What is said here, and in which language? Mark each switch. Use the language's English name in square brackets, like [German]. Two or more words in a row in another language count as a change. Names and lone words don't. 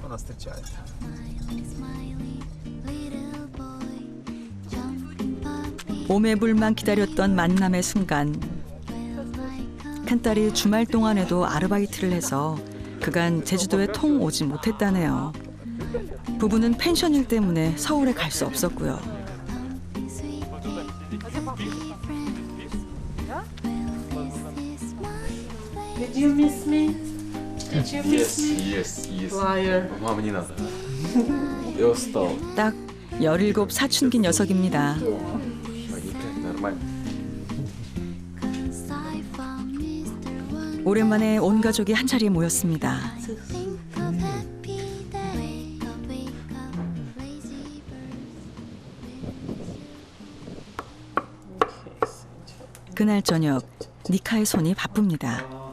[Korean] 오매불만 기다렸던 만남의 순간. 큰딸이 주말 동안에도 아르바이트를 해서 그간 제주도에 통 오지 못했다네요. 부부는 펜션 일 때문에 서울에 갈 수 없었고요. [English] Did you miss me? Did you miss me? Yes. Liar. [Russian] Мама, не надо. Я устал. [Korean] 딱 17 사춘기 녀석입니다. [Russian] Нормально. [Korean] 오랜만에 온 가족이 한자리에 모였습니다. 그날 저녁 니카의 손이 바쁩니다.